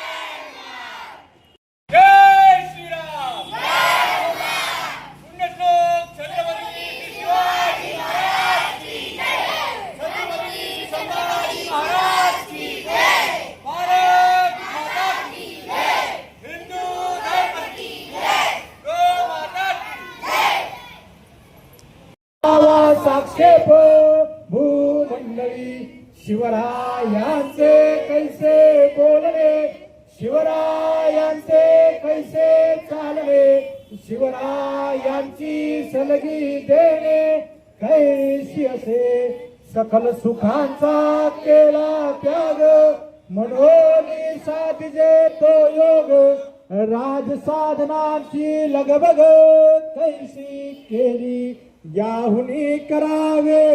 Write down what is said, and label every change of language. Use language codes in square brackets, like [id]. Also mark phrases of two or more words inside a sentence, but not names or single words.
[hi] जय श्री राम। पुण्यश्लोक छत्रपती शिवाजी महाराज की जय। छत्रपती संभाजी महाराज की जय। भारत माता की जय। हिंदू धर्म की जय। गो माता की जय। [mr] साक्षेप भूमंडळी शिवरायांचे कैसे बोलणे, शिवरायांचे कैसे चालणे, शिवरायांची सलगी देणे कैसी असे, सकल सुखांचा केला त्याग, मनोनी साधिजे तो योग, राज साधनांची लगबग कैसी केली, याहुनी करावे